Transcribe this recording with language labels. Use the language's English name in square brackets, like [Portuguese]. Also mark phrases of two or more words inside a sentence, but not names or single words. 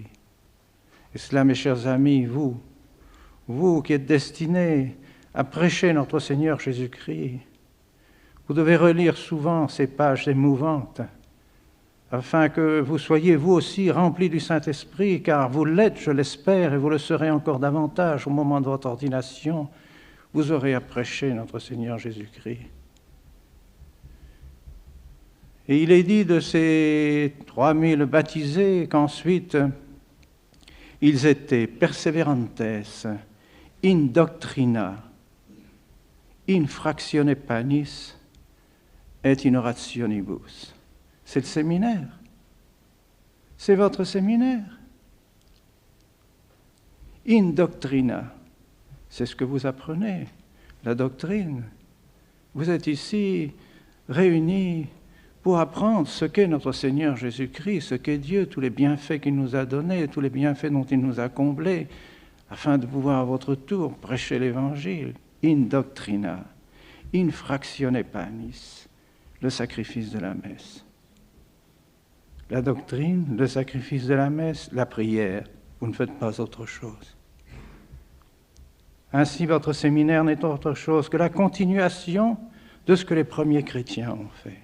[French] Et cela, mes chers amis, vous qui êtes destinés à prêcher notre Seigneur Jésus-Christ, vous devez relire souvent ces pages émouvantes, afin que vous soyez vous aussi remplis du Saint-Esprit, car vous l'êtes, je l'espère, et vous le serez encore davantage au moment de votre ordination. Vous aurez à prêcher notre Seigneur Jésus-Christ. Et il est dit de ces 3000 baptisés qu'ensuite ils étaient [Latin] perseverantes, in doctrina, in fractione panis et in orationibus. [French] C'est le séminaire. C'est votre séminaire. [Latin] In doctrina, [French] c'est ce que vous apprenez, la doctrine. Vous êtes ici réunis pour apprendre ce qu'est notre Seigneur Jésus-Christ, ce qu'est Dieu, tous les bienfaits qu'il nous a donnés, tous les bienfaits dont il nous a comblés, afin de pouvoir à votre tour prêcher l'Évangile. [Latin] In doctrina, in fractione panis, [French] le sacrifice de la messe. La doctrine, le sacrifice de la messe, la prière, vous ne faites pas autre chose. Ainsi, votre séminaire n'est autre chose que la continuation de ce que les premiers chrétiens ont fait.